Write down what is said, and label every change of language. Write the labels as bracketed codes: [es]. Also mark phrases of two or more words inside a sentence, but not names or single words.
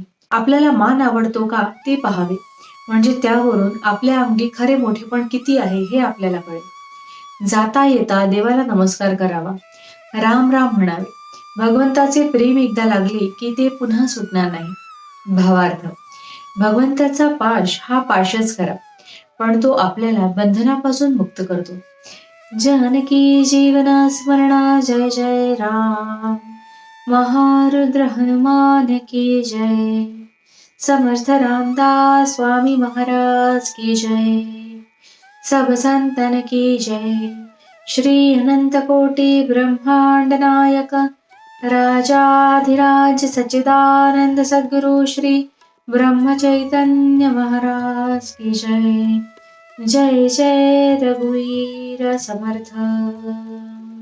[mr] आपल्याला मान आवडतो का ते पाहावे, म्हणजे त्यावरून आपल्या अंगी खरे मोठेपण किती आहे हे आपल्याला कळेल. जाता येता देवाला नमस्कार करावा. राम राम म्हणावे. भगवंताचे प्रेम एकदा लागले की ते पुन्हा सुटणार नाही. भावार्थ, भगवंताचा पाश हा पाशच खरा, पण तो आपल्याला बंधनापासून मुक्त करतो. जानकी जीवन स्मरणा जय जय राम. [hi] महारुद्र हनुमान की जय. समर्थ रामदास स्वामी महाराज की जय. सब संतन की जय. श्री अनंत कोटि ब्रह्मांड नायक राजाधिराज सच्चिदानंद सद्गुरु श्री ब्रह्म चैतन्य महाराज की जय. [mr] जय जय रघुवीर समर्थ.